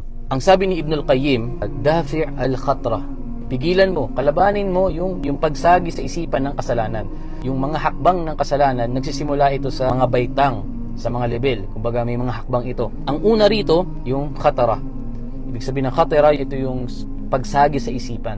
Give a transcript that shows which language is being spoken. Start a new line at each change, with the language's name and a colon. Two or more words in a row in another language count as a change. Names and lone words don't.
Filipino: Ang sabi ni Ibn al-Qayyim,
Arabic: دفع الخطرة.
Filipino: Pigilan mo, kalabanin mo yung pagsagi sa isipan ng kasalanan. Yung mga hakbang ng kasalanan, nagsisimula ito sa mga baitang, sa mga level. Kumbaga may mga hakbang ito. Ang una rito, yung khatara. Ibig sabihin ng khatara, ito yung pagsagi sa isipan.